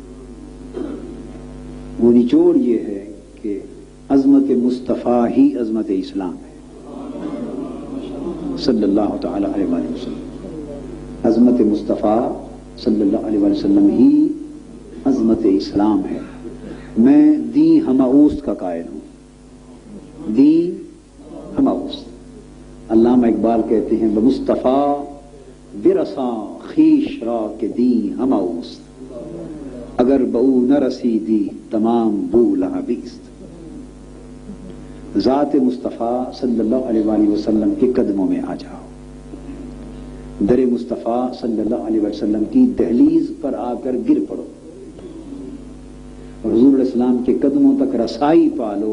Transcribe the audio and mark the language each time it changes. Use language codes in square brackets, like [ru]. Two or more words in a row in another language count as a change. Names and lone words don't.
[ur] وہ نچوڑ یہ ہے کہ عظمت مصطفیٰ ہی عظمت اسلام ہے [ar] صلی اللہ تعالی علیہ وآلہ وسلم. [ur] عظمت مصطفیٰ [ar] صلی اللہ علیہ وآلہ وسلم [ur] ہی عظمت اسلام ہے. میں [fa] دین ہماوست [ur] کا قائل ہوں. [fa] دین ہماوست. [ur] علامہ اقبال کہتے ہیں [fa] بمصطفیٰ برساں خیش را کے دین ہماوست, اگر بہو نہ رسیدی تمام بو لہبیست. [ur] ذات مصطفیٰ [ar] صلی اللہ علیہ وآلہ وسلم [ur] کے قدموں میں آ جاؤ. در مصطفیٰ [ar] صلی اللہ علیہ وسلم [ur] کی دہلیز پر آ کر گر پڑو اور حضور [ar] علیہ السلام [ur] کے قدموں تک رسائی پالو.